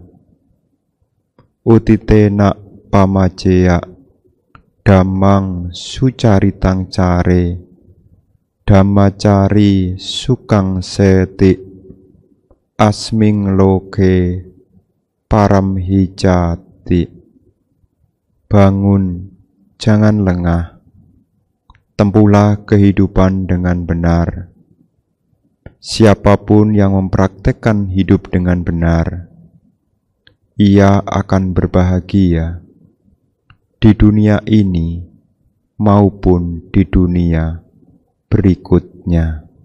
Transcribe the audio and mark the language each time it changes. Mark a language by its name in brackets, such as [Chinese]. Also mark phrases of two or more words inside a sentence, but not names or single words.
[Pali] Utitena pamaceya dhammang sucaritang care dhammacari sukang seti asming loke paramhijati. [Indonesian] Bangun, jangan lengah, tempuhlah kehidupan dengan benar. Siapapun yang mempraktekkan hidup dengan benar, ia akan berbahagia di dunia ini maupun di dunia berikutnya.